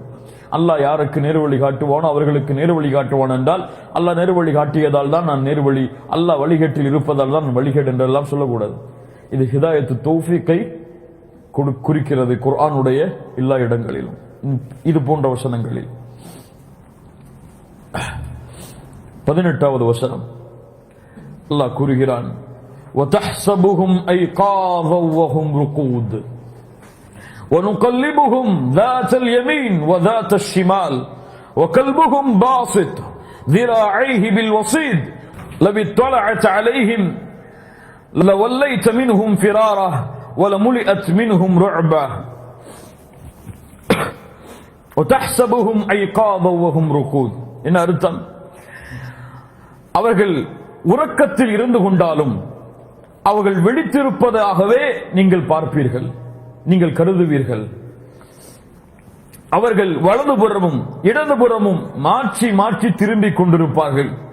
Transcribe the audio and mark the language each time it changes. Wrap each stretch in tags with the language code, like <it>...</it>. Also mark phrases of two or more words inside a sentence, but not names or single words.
<ta>அல்லாஹ் யாருக்கு நேரு வழி காட்டுவானோ அவர்களுக்கு நேரு வழி காட்டுவான் என்றால், அல்லாஹ் நேரு வழி காட்டியதால் தான் நான் நேரு வழி, அல்லாஹ் வழிகேட்டில் இருப்பதால் தான் வழிகேடு என்றெல்லாம் சொல்லக்கூடாது. இது ஹிதாயத்து தௌஃபீக்கை குறிக்கிறது குர்ஆனுடைய எல்லா இடங்களிலும், இது போன்ற வசனங்களில். 18வது வசனம் அல்லாஹ் கூறுகிறான்,</ta> <ar>وَتَحْسَبُهُمْ أَيْقَاظًا وَهُمْ رُقُودٌ وَنُقَلِّبُهُمْ ذَاتَ الْيَمِينِ وَذَاتَ الشِّمَالِ وَكَلْبُهُمْ بَاسِطٌ ذِرَاعَيْهِ بِالْوَصِيدِ لَوِ اطَّلَعْتَ عَلَيْهِمْ لَوَلَّيْتَ مِنْهُمْ فِرَارًا وَلَمُلِئَتْ مِنْهُمْ رُعْبًا وَتَحْسَبُهُمْ أَيْقَاظًا وَهُمْ رُقُودٌ.</ar> <ta>என்ன அர்த்தம்? அவர்கள் உறக்கத்தில் இருந்து கொண்டாலும் அவர்கள் விழித்திருப்பதாகவே நீங்கள் பார்ப்பீர்கள், நீங்கள் கருதுவீர்கள். அவர்கள் வலதுபுறமும் இடதுபுறமும் மாற்றி மாற்றி திரும்பிக் கொண்டிருப்பார்கள்.</ta>